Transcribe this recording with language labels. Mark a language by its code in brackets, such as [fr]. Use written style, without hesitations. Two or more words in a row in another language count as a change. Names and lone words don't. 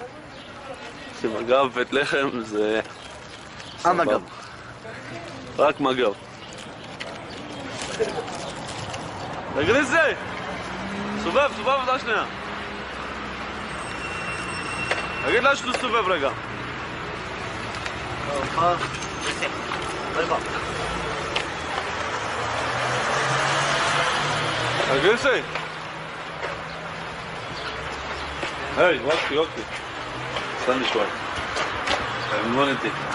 [he] שמג"ב בית לחם זה... מג"ב. רק מג"ב. תגריס זה! סובב, סובב אותה שנייה. תגיד לה שלו סובב רגע. [ar] تجلسي هاي وقتي استني شوي من وين انت؟